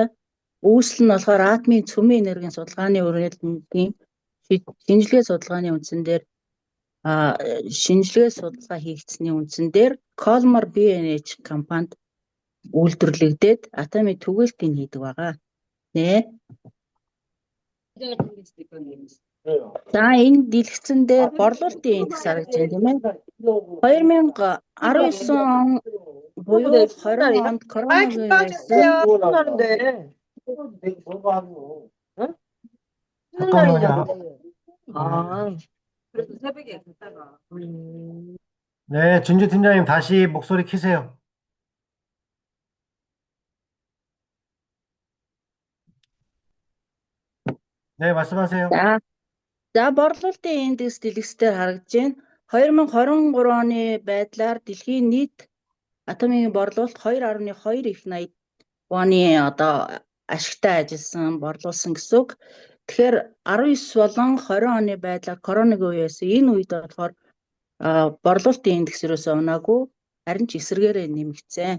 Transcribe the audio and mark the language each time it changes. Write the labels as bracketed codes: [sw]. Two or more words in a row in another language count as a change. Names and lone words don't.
[mn] Үүсэл нь болохоор атомын цөмийн энергийн судалгааны үргэлжлэлийн шинжилгээ судалгааны үндсэн дээр шинжилгээ судалгаа хийгдсэний үндсэн дээр Colmar B&H компанид үйлдвэрлэгдээд Atomy түгээлтийг хийдэг байгаа. Нэ. За, энэ дэлгэцэн дээр борлуулалтын индекс харагдаж байна тийм ээ. 2019 он буюу 20 онд коронавирус [ko] 네, 진주 팀장님 다시 목소리 키세요. 네, 말씀하세요. [mn] За, борлуулалтын индекс дэлгэцээр харагдаж байна. 2023 оны байдлаар дэлхийн нийт Atomy-гийн борлуулалт 2.2 их 80 оны ашигтай ажилласан, борлуулсан гэсэн үг. Тэгэхээр 19 болон 20 оны байдлаар коронавигийн үеэс энэ үед болохоор борлуулалтын индекс ерөөсөө унаагүй, харин ч эсрэгээрээ нэмэгдсэн.